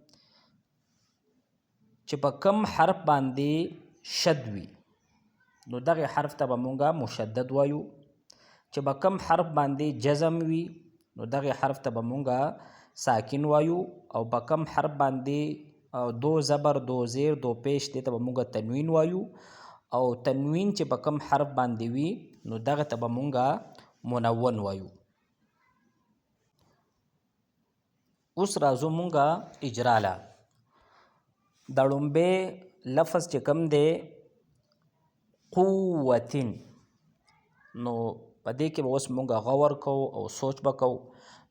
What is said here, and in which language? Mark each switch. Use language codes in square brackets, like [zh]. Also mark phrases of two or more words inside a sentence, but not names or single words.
[ps] چې په کم حرف باندې شد وي نو دغه حرف ته به مونږ مشدد وایو. چې په کم حرف باندې جزم وي نو دغه حرف ته به مونږ ساکن وایو. او په کم حرف باندې دو زبر، دو زیر، دو پیش، دې ته به مونږ تنوین وایو. او تنوین چې په کم حرف باندې وي نو دغه ته به مونږ منون وایو. اوس راځو مونږه اجرا له. دا لومبی لفظ چې کم دی قوتن، نو په دې کې به اوس مونږ غور کو او سوچ به کو.